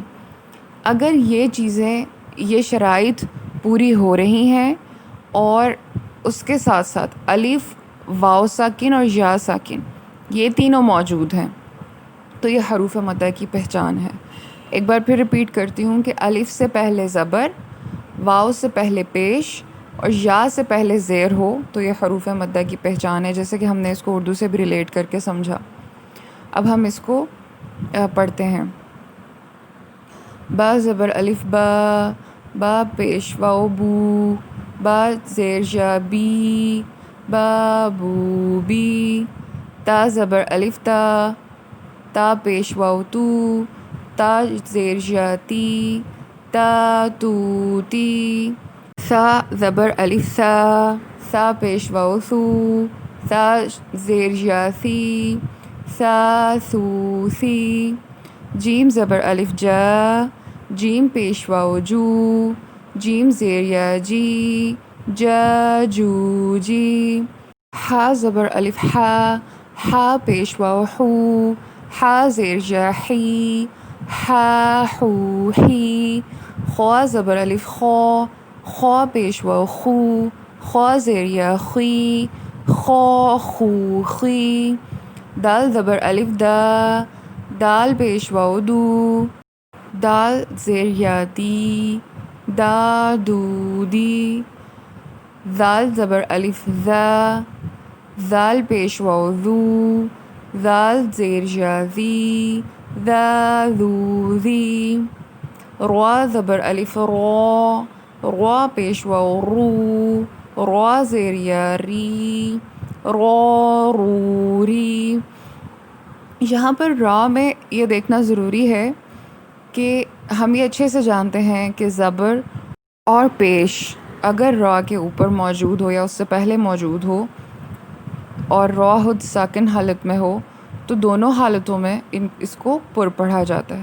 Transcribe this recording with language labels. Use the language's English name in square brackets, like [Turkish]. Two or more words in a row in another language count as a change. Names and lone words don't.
[Urdu] اگر یہ چیزیں، یہ شرائط پوری ہو رہی ہیں اور اس کے ساتھ ساتھ الف، واؤ ساکن اور یا ساکن یہ تینوں موجود ہیں تو یہ حروف مدہ کی پہچان ہے۔ ایک بار پھر ریپیٹ کرتی ہوں کہ الف سے پہلے زبر، واؤ سے پہلے پیش اور یا سے پہلے زیر ہو تو یہ حروف مدہ کی پہچان ہے، جیسے کہ ہم نے اس کو اردو سے بھی ریلیٹ کر کے سمجھا۔ اب ہم اس کو پڑھتے ہیں۔ با زبر الف با، با پیش واؤ بو، با زیر یا بی، با بو بی، تا زبر الف تا، تا پیش واو تو، تا زیر جا تی، تا تو تی. ثا زبر الف ثا، ثا پیش واو ثو، ثا زیر جا ثی، ثا ثو ثی. جیم زبر الف جا، جیم پیش واو جو، جیم زیر یا جی، جا جو جی. حا زبر الف حا، حا پیش واو حو، حا زیر جا حی، حا حو حی. خوا زبر الف خو، خوا پیش واو خو، خوا زیر یا خی، خو خو خی. دال زبر الف دا، دال پیش واو دو، دال زیر یا دی، دا دو دی. ذال زبر الف ذا، ذال پیش واو ذو، ذال زیر جا ذی، ذا ذو ذی. روا زبر الف رو، روا پیش واو رو، روا زیر یا ری، رو رو ری. یہاں پر را میں یہ دیکھنا ضروری ہے کہ ہم یہ اچھے سے جانتے ہیں کہ زبر اور پیش اگر را کے اوپر موجود ہو یا اس سے پہلے موجود ہو اور را خود ساکن حالت میں ہو تو دونوں حالتوں میں اس کو پر پڑھا جاتا ہے.